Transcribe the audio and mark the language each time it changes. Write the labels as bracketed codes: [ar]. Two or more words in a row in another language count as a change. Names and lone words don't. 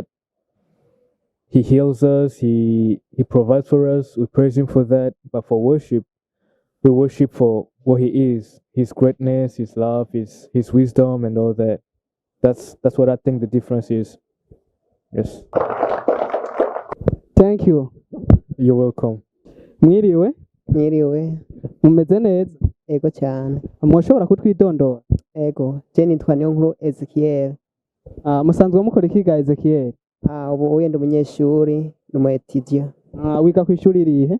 [en] He heals us, He provides for us, we praise Him for that. But for worship, we worship for what He is, His greatness, His love, His wisdom, and all that. That's what I think the difference is. Yes. Thank you. You're welcome. [rn] Mwiriwe? Mwiriwe. Mumeze neza? Ego cyane. Mushobora kutwidondora? Ego. Je nitwa Niyonkuru Ezekiel. Musanzwe mukora iki ga Ezekiel? Ubu wenda umunyeshuri n'umuyetidia. Wiga ku ishuri rihe?